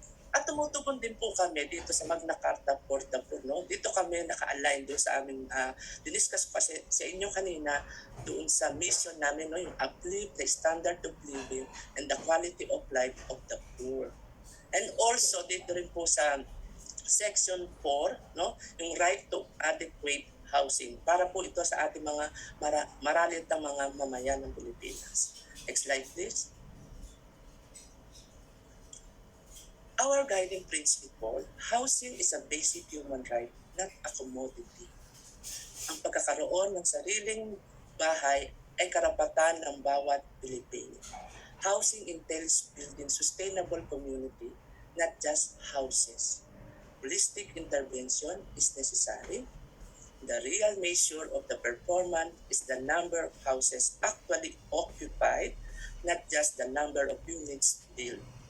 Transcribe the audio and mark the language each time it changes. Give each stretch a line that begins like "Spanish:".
Filipino: At tumutugon din po kami dito sa Magna Carta Portable. No? Dito kami naka-align doon sa aming, diniscuss ko kasi sa inyo kanina doon sa mission namin, no?
English: Yung uplift the standard of living and the quality of life of the poor.
Filipino: And also dito rin po sa section 4, no, yung
English: right to adequate housing
Filipino: para po ito sa ating mga maralit na mga mamayan ng Pilipinas.
English: Next slide please. Our guiding principle, housing is a basic human right, not a commodity.
Filipino: Ang pagkakaroon ng sariling bahay ay karapatan ng bawat Pilipino.
English: Housing entails building sustainable community, not just houses. Holistic intervention is necessary. The real measure of the performance is the number of houses actually occupied, not just the number of units built.